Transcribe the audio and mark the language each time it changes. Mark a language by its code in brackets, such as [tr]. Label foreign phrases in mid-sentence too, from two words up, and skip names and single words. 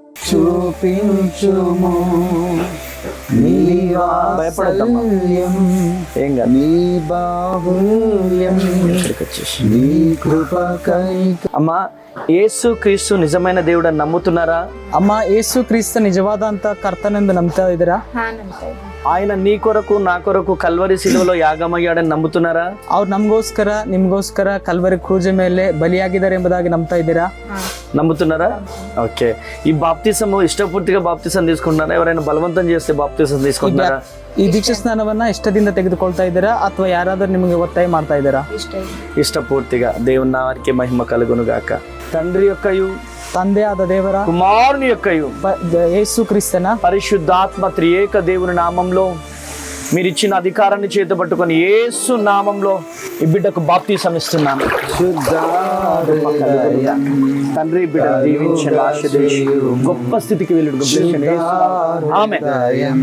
[te] చూపించుము. నీ వాత్సల్యం, నీ బాహుల్యం, నీ కృపకై. అమ్మా, యేసు క్రీస్తు నిజమైన దేవుడు అని నమ్ముతున్నారా? [kn] ಅಮ್ಮ ಯೇಸು ಕ್ರಿಸ್ತ ನಿಜವಾದಂತ ಕರ್ತನೆಂದು ನಂಬ್ತಾ ಇದ್ದೀರಾ? [te] ఆయన నీ కొరకు నా కొరకు కల్వరి శిలువలో యాగమయ్యాడని నమ్ముతున్నారా? [kn] ಅವ್ರು ನಮಗೋಸ್ಕರ ನಿಮ್ಗೋಸ್ಕರ ಕಲ್ವರಿ ಕ್ರೂಜ ಮೇಲೆ ಬಲಿಯಾಗಿದ್ದಾರೆ ಎಂಬುದಾಗಿ ನಂಬ್ತಾ ಇದ್ದೀರಾ? [te] నమ్ముతున్నారా? ఓకే. ఈ బాప్తిసము ఇష్టపూర్తిగా బాప్తిసం తీసుకుంటున్నారా? ఎవరైనా బలవంతం చేస్తే బాప్తిసం తీసుకుంటున్నారా? [kn] ಈ ದೀಕ್ಷಾ ಸ್ನಾನವನ್ನ ಇಷ್ಟದಿಂದ ತೆಗೆದುಕೊಳ್ತಾ ಇದ್ದೀರಾ ಅಥವಾ ಯಾರಾದ್ರೂ ನಿಮಗೆ ಒತ್ತಾಯ ಮಾಡ್ತಾ ಇದ್ದೀರಾ? [te] ఇష్టపూర్తిగా. దేవుని నామానికి మహిమ కలుగును గాక. తండ్రి యొక్కయు, [kn] ತಂದೆ ಆದ ದೇವರ, [te] కుమారుని యొక్కయు, [kn] ಯೇಸು ಕ್ರಿಸ್ತನ [te] పరిశుద్ధాత్మ త్రియేక దేవుని నామంలో మీరు ఇచ్చిన అధికారాన్ని చేతపట్టుకొని యేసు నామంలో ఈ బిడ్డకు బాప్తిసం ఇస్తున్నాను. తండ్రి బిడ్డ దీవించండి, ఆశీర్వదించి గొప్ప స్థితికి వెళ్ళి ఆమె